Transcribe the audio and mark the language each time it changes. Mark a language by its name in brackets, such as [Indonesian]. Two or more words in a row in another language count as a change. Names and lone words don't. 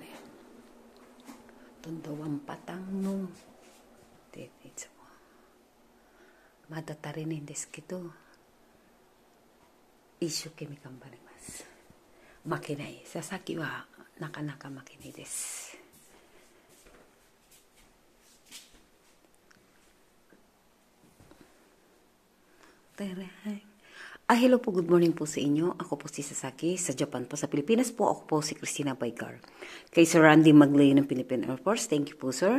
[Japanese] どんどんワンパターンのでいつもまだ足りないんですけど、一生懸命頑張ります。負けない。さっきはなかなか負けないです。 [Filipino] Hello po, good morning po sa inyo. Ako po si Sasaki, sa Japan po. Sa Pilipinas po, ako po si Christina Baygar. Kay Sir Randy Maglayo ng Philippine Air Force, [English] thank you [Filipino] po sir.